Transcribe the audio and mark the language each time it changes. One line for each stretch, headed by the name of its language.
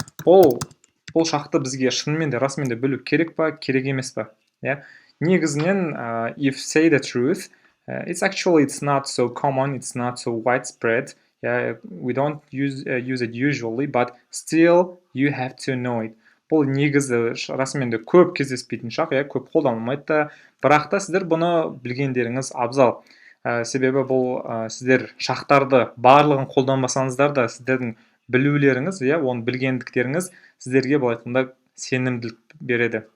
Kazakh: Бұл шақты бізге шынымен де расымен де білу керек па, керек емес па? Негізінен,
English: if say the truth, it's not so common, it's not so widespread. We don't use it usually, but still you have to know it.
Kazakh: Бұл негізі расымен де көп кездеспейтін шақ, көп қолданылмайды, бірақ та сіздер бұны білгендеріңіз абзал. Себебі бұл сіздер шақтарды барлығын қолданбасаңыздар да сіздердің білулеріңіз, оны білгендіктеріңіз сіздерге былай айтқанда сенімділік береді.